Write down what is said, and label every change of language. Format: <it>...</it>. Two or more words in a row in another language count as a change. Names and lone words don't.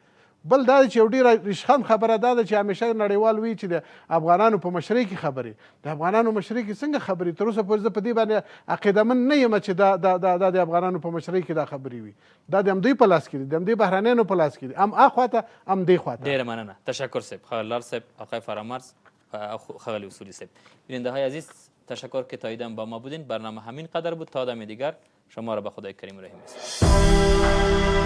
<ps>بل دا چې یو ډېره ریشخند خبره دا ده چې همیشه نړیوال وایي چې د افغانانو په مشرۍ کې خبرې، د افغانانو مشرۍ کې څنګه خبرې؟ تر اوسه پورې زه په دې باندې عقیدهمند نه یم چې دا د افغانانو په مشرۍ کې دا خبرې وي. دا د همدوی په لاس کې دي، د همدوی بهرنیانو په لاس کې دي، هم اخواته هم دې خواته. ډېره مننه. تشکر صاحب، ښاغلی لال صاحب، آقای فرامرز، ښاغلی اصولی صاحب.</ps> <fa>بیننده های عزیز، تشکر که تا ایدن با ما بودین. برنامه همین قدر بود. تا دم دیگر شما را به خدای کریم رحیم.</fa>